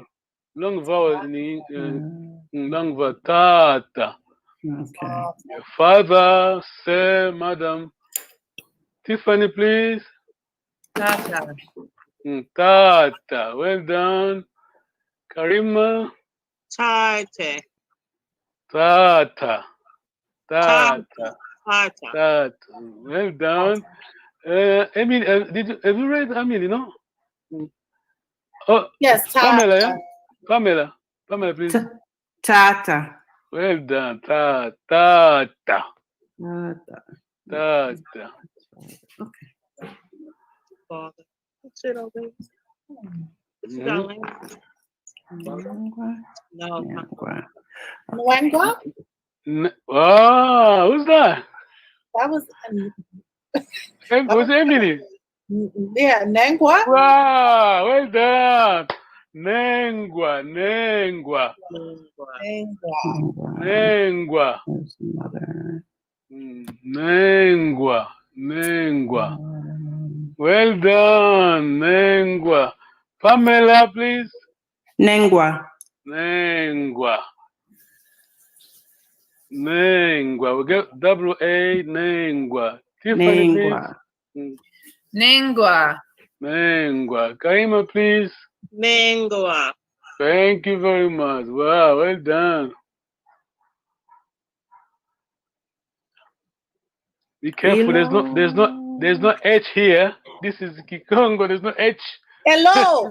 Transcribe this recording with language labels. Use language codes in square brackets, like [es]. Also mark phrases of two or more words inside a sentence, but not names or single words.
[en] Long vowel in long vowel. Tata. Okay. Father, sir, madam. Tiffany, please. Tata. Tata. Well done. Karima. Tate. Tata. Tata. Tata. Tata. Tata. Well done. Emily, have you read Emily, no? Oh, Yes, Pamela, yeah? Tata. Pamela. Pamela, please. Tata. Well done. Tata. Tata. Tata. Okay. Father. What's it over? This is Mhm. our language. Nangwa. No. Nangwa. Nwangwa? Oh, who's that? That was, Was Emily? yeah, Nangwa? Wow, well done. Nengwa, Nengwa, Nangwa. Nengwa, There's another. Nengwa, Nengwa. Well done, Nengwa. Pamela, please. Nangwa. Nengwa. Nengwa. We get WA, Nengwa. Tiffany, please. Nangwa. Nengwa. Nengwa. Karima, please. Nengwa. Thank you very much. Wow, well done. Be careful. There's no H here. This is Kikongo. There's no H. Hello.